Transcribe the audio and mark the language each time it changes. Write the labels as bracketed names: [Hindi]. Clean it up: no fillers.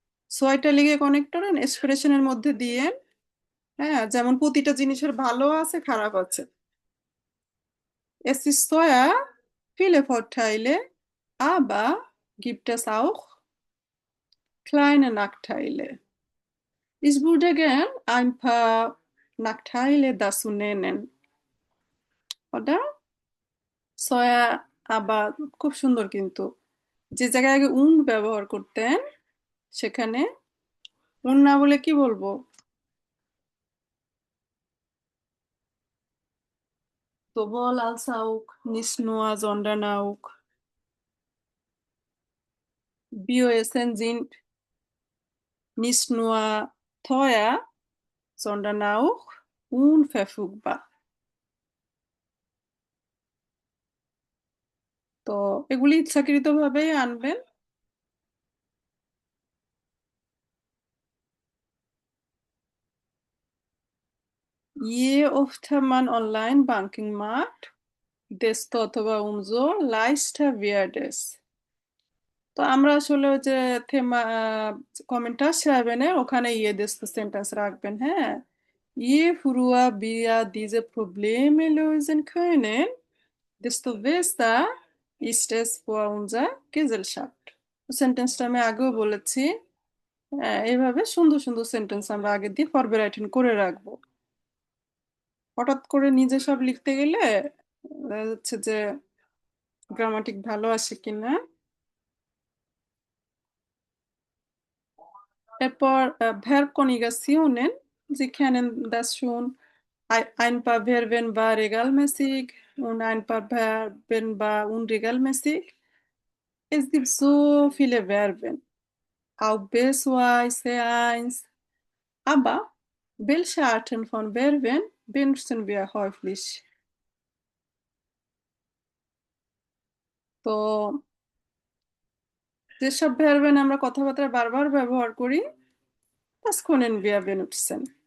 [Bangla] ছয়টা লিগে কানেক্ট করেন এক্সপ্রেশনের মধ্যে দিয়ে, হ্যাঁ যেমন প্রতিটা জিনিসের ভালো আছে খারাপ আছে। [German] Es ist teuer, viele Vorteile, aber gibt es auch kleine Nachteile? Ich würde gern ein paar Nachteile dazu nennen, oder? [Bangla] Soya আবার খুব সুন্দর, কিন্তু যে জায়গায় আগে উন ব্যবহার করতেন সেখানে উন না বলে কি বলবো, [German] sowohl als auch, nicht nur, sondern auch, BOSN sind nicht nur teuer, sondern auch unverfügbar. [Bangla] তো এগুলি ইচ্ছাকৃতভাবেই আনবেন। [German] Je öfter man Online-Banking macht, desto [Bangla] অথবা [German] umso leichter wird es. [Bangla] তো আমরা আসলে ওই যে থেমা কমেন্টটা সেভেনে ওখানে ইয়ে দিস সেন্টেন্স রাখবেন, হ্যাঁ। [German] Je früher wir diese Probleme lösen können, desto besser ist es für unsere Gesellschaft. [Bangla] সেন্টেন্সটা আমি আগেও বলেছি। এইভাবে সুন্দর সুন্দর সেন্টেন্স আমরা আগে দিয়ে ফরবেরাইটিং করে রাখবো। হঠাৎ করে নিজে সব লিখতে গেলে দেখা যাচ্ছে যে গ্রামাটিক ভালো আসে কিনা। [German] এরপর Verbkonjugationen, Sie kennen das schon. Ein paar Verben war regelmäßig und ein paar Verben war unregelmäßig. Es gibt so viele Verben, auch B2, C1. Aber welche Arten von Verben benutzen wir häufig? [Bangla] তো যেসব Verben আমরা কথাবার্তায় বারবার ব্যবহার করি, [German] das können wir benutzen.